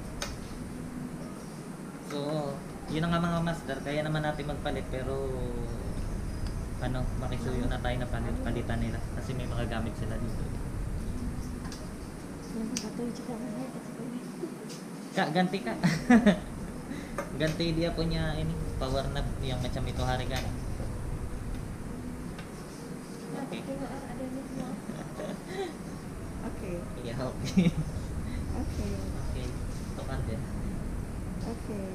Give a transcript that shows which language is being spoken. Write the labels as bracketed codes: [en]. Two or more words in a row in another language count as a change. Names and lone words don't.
[tl] So yun ang nga mga master, kaya naman natin magpalit pero ano, makisuyo na tayo na palitan nila kasi may mga gamit sila dito. [ms] Ganti ka. Ganti dia punya ini [en] power knob [ms] yang macam itu hari kan. Oke. Oke. Iya, oke. Oke. Oke, tepat ya. Oke.